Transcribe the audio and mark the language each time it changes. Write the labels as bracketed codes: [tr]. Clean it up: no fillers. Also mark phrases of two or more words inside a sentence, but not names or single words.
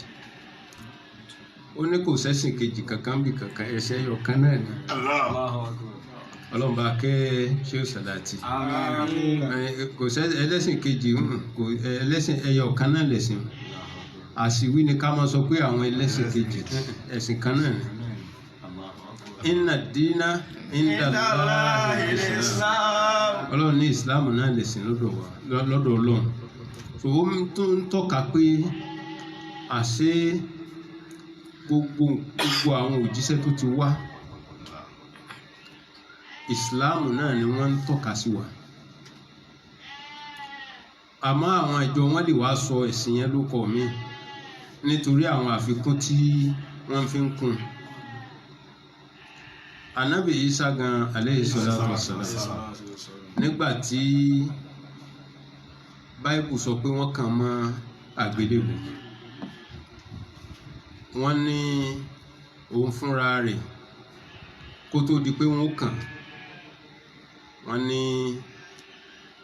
[yo] Ó ní kò sẹ́sìn kejì kankan bí kankan, ẹ̀sìn ẹyọ kan náà ni. Ọlọ́run bá kẹ́ Shehu Sadati. Kò sẹ́ ẹlẹ́sìn kejì, ẹlẹ́sìn ẹyọ kan náà lẹ̀sìn. Àṣìwí ni ká máa sọ pé àwọn ẹlẹ́sìn kejì, ẹ̀sìn kan náà ni. [ar] إن الدين عند الله الإسلام. [yo] Ọlọ́run ní Ìsìláàmù náà lẹ̀sìn lọ́dọ̀ Ọlọ́run. So ó ń tọ́ka pé àṣẹ gbogbo àwọn òjíṣẹ́ tó ti wá, Ìsìláàmù náà ni wọ́n ń tọ́ka sí wa. Àmọ́ àwọn ìjọ wọn lè wá sọ ẹ̀sìn yẹn lóko mi nítorí àwọn àfikún tí wọ́n fi ń kún. Ànábì Ìsá gan [ar] عليه الصلاة والسلام, [yo] nígbà tí Báíbù sọ pé wọ́n kàn mọ́ àgbélébùú, wọ́n ní òun fúnra rẹ̀ kó tó di pé wọ́n kàn, wọ́n ní